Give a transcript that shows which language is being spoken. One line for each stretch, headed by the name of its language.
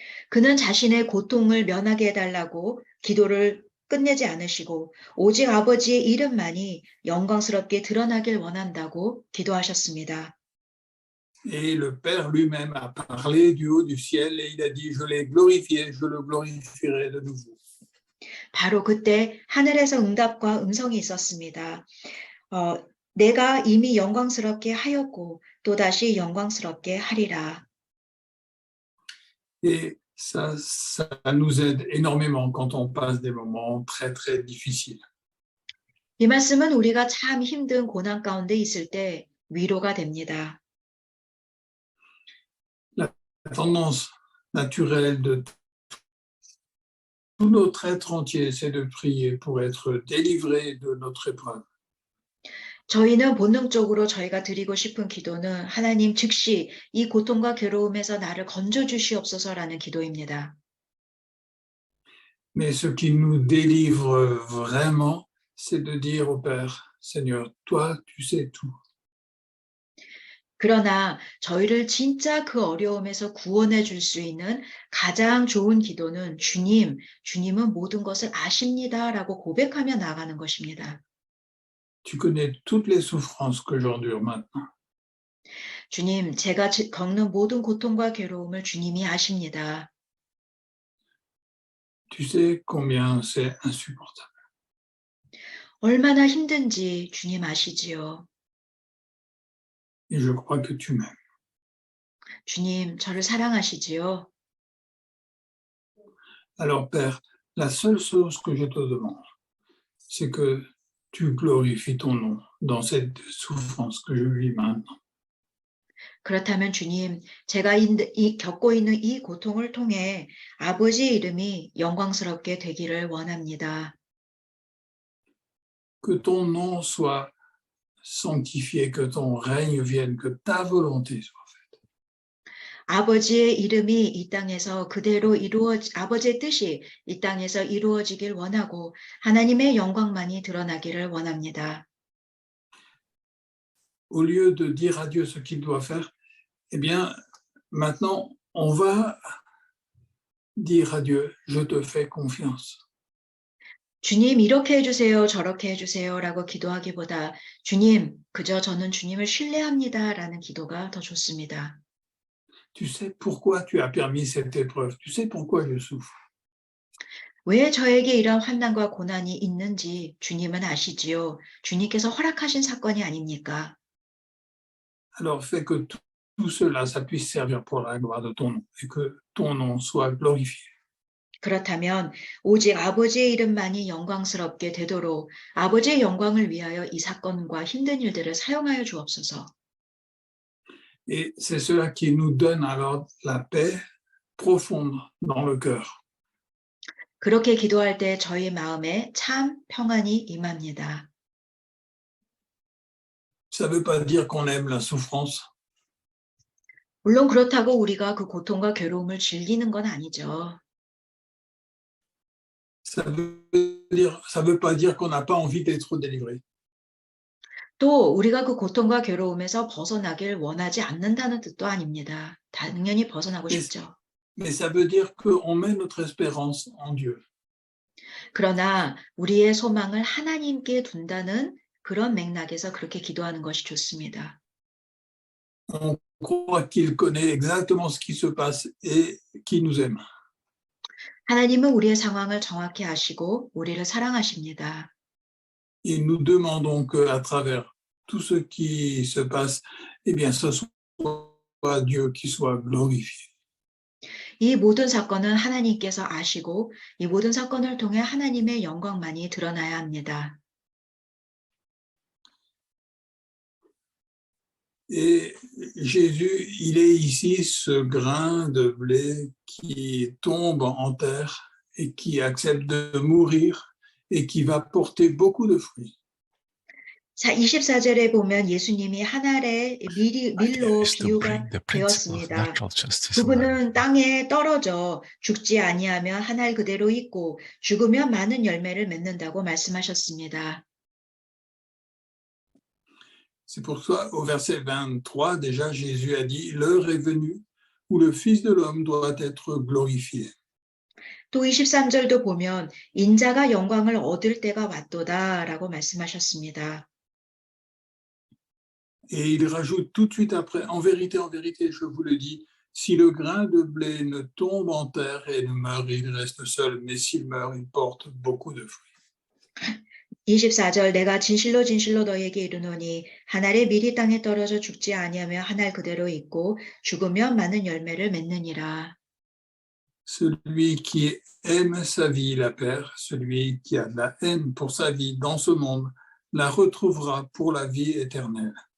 Korean: 그는 자신의 고통을 면하게 해달라고 기도를 끝내지 않으시고 오직 아버지의 이름만이 영광스럽게 드러나길 원한다고 기도하셨습니다.
French: Et le Père lui-même a parlé du haut du ciel et il a dit, je l'ai glorifié, je le glorifierai de nouveau.
Korean: 바로 그때 하늘에서 응답과 음성이 있었습니다. 내가 이미 영광스럽게 하였고 또다시 영광스럽게 하리라.
French: Et ça nous aide énormément quand on passe des moments très, très difficiles.
Korean: 이 말씀은 우리가 참 힘든 고난 가운데 있을 때 위로가 됩니다.
French: La tendance naturelle de notre être entier, c'est de prier pour être délivré de notre épreuve.
Korean: 저희는 본능적으로 저희가 드리고 싶은 기도는 하나님 즉시 이 고통과 괴로움에서 나를 건져 주시옵소서라는 기도입니다.
French: Mais ce qui nous délivre vraiment, c'est de dire au Père, Seigneur, toi, tu sais tout.
Korean: 그러나 저희를 진짜 그 어려움에서 구원해 줄 수 있는 가장 좋은 기도는 주님은 모든 것을 아십니다라고 고백하며 나아가는 것입니다.
French: Tu connais toutes les souffrances que j'endure maintenant.
Korean: 주님, 제가 겪는 모든 고통과 괴로움을 주님이 아십니다.
French: Tu sais combien c'est insupportable.
Korean: 얼마나 힘든지 주님 아시지요.
French: Et je crois que tu m'aimes.
Korean: 주님, 저를 사랑하시지요.
French: Alors, Père, la seule chose que je te demande, c'est que tu glorifies ton nom dans cette souffrance que je vis maintenant.
Korean: 그렇다면 주님, 제가 겪고 있는 이 고통을 통해 아버지의 이름이 영광스럽게 되기를 원합니다.
French: Que ton nom soit sanctifié, que ton règne vienne, que ta volonté soit faite.
Korean: 아버지의 이름이 이 땅에서 그대로 아버지의 뜻이 이 땅에서 이루어지길 원하고 하나님의 영광만이 드러나기를 원합니다.
French: Au lieu de dire à Dieu ce qu'il doit faire, eh bien, maintenant, on va dire à Dieu, je te fais confiance.
Korean: 주님 이렇게 해주세요, 저렇게 해주세요라고 기도하기보다 주님, 그저 저는 주님을 신뢰합니다라는 기도가 더 좋습니다.
French: Tu sais pourquoi tu as permis cette épreuve. Tu sais pourquoi je souffre.
Korean: 왜 저에게 이런 환난과 고난이 있는지 주님은 아시지요. 주님께서 허락하신 사건이 아닙니까?
French: Alors fais que tout cela, ça puisse servir pour la gloire de ton nom et que ton nom soit glorifié.
Korean: 그렇다면 오직 아버지의 이름만이 영광스럽게 되도록 아버지의 영광을 위하여 이 사건과 힘든 일들을 사용하여 주옵소서.
French: Et c'est cela qui nous donne alors la paix profonde dans le cœur.
Korean: 그렇게 기도할 때 저희 마음에 참 평안이 임합니다.
French: Ça ne veut pas dire qu'on aime la souffrance.
Korean: 물론 그렇다고 우리가 그 고통과 괴로움을 즐기는 건 아니죠.
French: Ça veut pas dire qu'on n'a pas envie d'être délivré.
Korean: 또 우리가 그 고통과 괴로움에서 벗어나길 원하지 않는다는 뜻도 아닙니다. 당연히 벗어나고 싶죠.
French: Mais ça veut dire qu'on met notre espérance en Dieu.
Korean: 그러나 우리의 소망을 하나님께 둔다는 그런 맥락에서 그렇게 기도하는 것이 좋습니다.
French: On croit qu'il connaît exactement ce qui se passe et qu'il nous aime.
Korean: 하나님은 우리의 상황을 정확히 아시고 우리를 사랑하십니다.
French: Et nous demandons qu'à travers tout ce qui se passe, eh bien, ce soit Dieu qui soit glorifié.
Korean: 이 모든 사건은 하나님께서 아시고 이 모든 사건을 통해 하나님의 영광만이 드러나야 합니다.
French: Et Jésus, il est ici ce grain de blé qui tombe en terre et qui accepte de mourir et qui va porter beaucoup de fruits.
Korean: 24절에 보면 예수님이 한 알의 밀로 비유가 되었습니다. 그분은 땅에 떨어져 죽지 아니하면 한 알 그대로 있고 죽으면 많은 열매를 맺는다고 말씀하셨습니다.
French: C'est pour ça, au verset 23, déjà, Jésus a dit, l'heure est venue où le Fils de l'homme doit être glorifié.
Korean: 또 23절도 보면 인자가 영광을 얻을 때가 왔도다라고 말씀하셨습니다.
French: Et il rajoute tout de suite après, en vérité, je vous le dis, si le grain de blé ne tombe en terre et ne meurt, il reste seul, mais s'il meurt, il porte beaucoup de fruits.
Korean: 24절 내가 진실로 진실로 너희에게 이르노니 한 알의 밀이 땅에 떨어져 죽지 아니하며 한 알 그대로 있고 죽으면 많은 열매를 맺느니라.
French: Celui qui aime sa vie la perd, celui qui a de la haine pour sa vie dans ce monde la retrouvera pour la vie éternelle.